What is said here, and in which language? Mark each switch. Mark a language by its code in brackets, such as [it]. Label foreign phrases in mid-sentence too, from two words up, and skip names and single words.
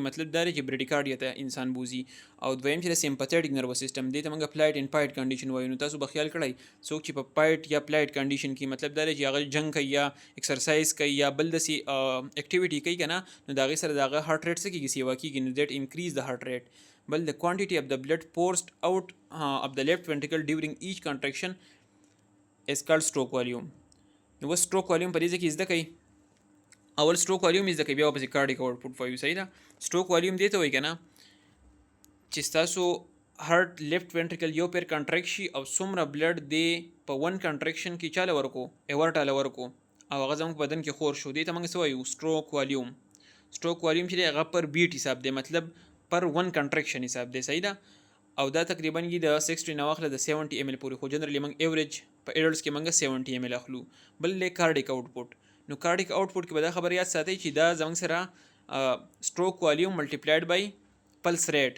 [ps] مطلب دا چې بریډیکارډیا ته انسان بوزي. او دویم چې [en] sympathetic nervous system [ps] دې ته موږ [en] flight and fight condition [ps] وایو. نو تاسو به خیال کړئ څوک چې په فایټ یا [en] flight condition [ps] کې مطلب دا چې هغه جنگ کوي یا ایکسرسایز کوي یا بل داسې اکټیویټي کوي کنه، نو دا غي سره دا [en] heart rate [ps] څه کیږي، سیوا کیږي. [en] نو that increase the heart rate. بل the quantity of the blood forced out of the left ventricle during each contraction is called stroke volume. [ps] نو [en] stroke volume [ps] په دې ځکه زده کوي. اول [en] stroke volume [ps] زده کوي، بیا په [en] cardiac output [ps] وایو. صحیح ده. [en] stroke volume [ps] دی ته وایي کنه چې تاسو [en] heart left ventricle [ps] یو پیر کنټریکټ شي او څومره بلډ دی په [en] one contraction [ps] کې چاله ورکو، ایورټا ورکو او هغه زموږ بدن کې خور شو، دی ته موږ څه وایو، [en] stroke volume. stroke volume [ps] چې هغه پر بیټ حساب دی، مطلب پر [en] one contraction [ps] حساب دی. صحیح ده. او دا تقریبا د 60 نه واخله د 70 ml پورې، خو جنرالي موږ ایوریج په ایډلټس کې موږ 70 ml اخلو. بل له [en] cardiac output. [ps] نو [en] cardiac output [ps] کې به دا خبر یاد ساتئ چې دا زموږ سره [en] stroke volume multiplied by pulse rate.